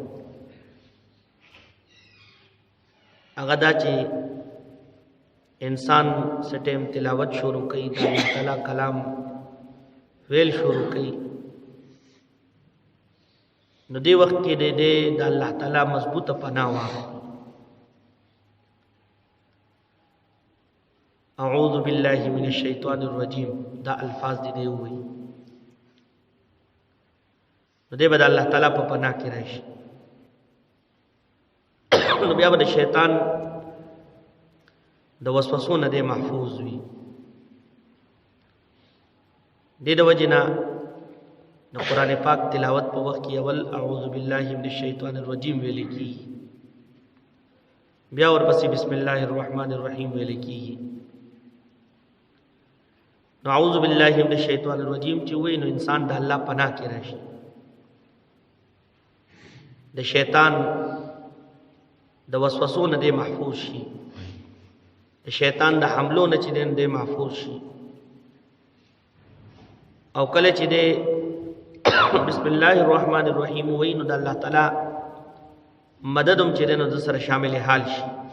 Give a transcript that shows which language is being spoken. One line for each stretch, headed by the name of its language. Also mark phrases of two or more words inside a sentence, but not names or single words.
Pashto: هغه دا چې انسان سټیم تلاوت شروع کوي د الله تعالی کلام ویل شروع کوي نو دې وخت کې د الله تعالی مضبوطه پناه واخلي.
Arabic: اعوذ بالله من الشیطان الرجیم
Pashto: دا الفاظ دې وایي نو دی به د الله تعالی په پناه کې راشي. نو بیا به د شیطان د وسوسو نه دی محفوظ وي. دې د وجې نه د قرآن پاک تلاوت په وخت کې اول
Arabic: اعوذ بالله من الشیطان الرجیم
Pashto: ویل کېږي بیا ورپسې
Arabic: بسم الله الرحمن الرحیم
Pashto: ویل کېږي. نو
Arabic: اعوذ بالله من الشیطان الرجیم
Pashto: چې وایي نو انسان د الله پناه کې راشي د شیطان د وسوسو نه دی محفوظ شي د شیطان د حملو نه چې دی محفوظ شي او کله چې دی
Arabic: بسم الله الرحمن الرحیم
Pashto: وایي نو د الله تعالی مدد هم چې دی نو د سره شامل حال شي.